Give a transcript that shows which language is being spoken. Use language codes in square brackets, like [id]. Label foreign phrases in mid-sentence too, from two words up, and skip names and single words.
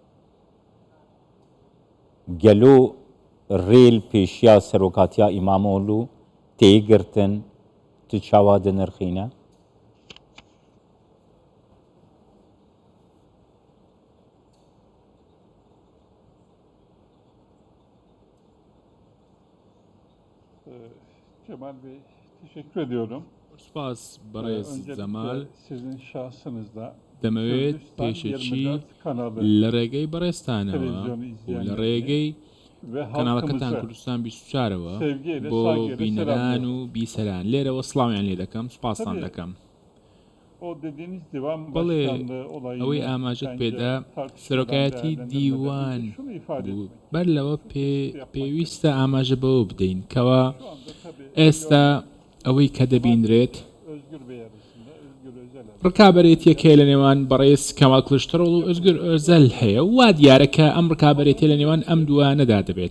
[ku] Gelo rêl pêşiya serokatiya İmamoğlu tê girtin tu çawa dinirxîne? [tr] Cemal Bey, teşekkür ediyorum. Spas barayız Zemal. Sizin şahsınızda [ckb] دەمەوێت پێشەچی لە ڕێگەی بەڕێستانەوە و لە ڕێگەی کەناڵەکەتان کوردستان 24ەوە بۆ بینەران و بیسەران لێرەوە سڵاویان لێ دەکەم سوپاسان دەکەم. بەڵێ ئەوەی ئاماژت پێدا سەرۆکایەتی دیوان بوو بەر لەوە پێویستە ئاماژە بەوە بدەین کەوە ئێستا ئەوەی کە دەبینرێت ڕکابەرێتیەکێ لە نێوان بەڕێز کەمال کلشتەرۆڵ و ئۆزگر ئۆزەل هەیە وا دیارەکە ئەم ڕکابەرێتی لە نێوان ئەم دوانەدا دەبێت.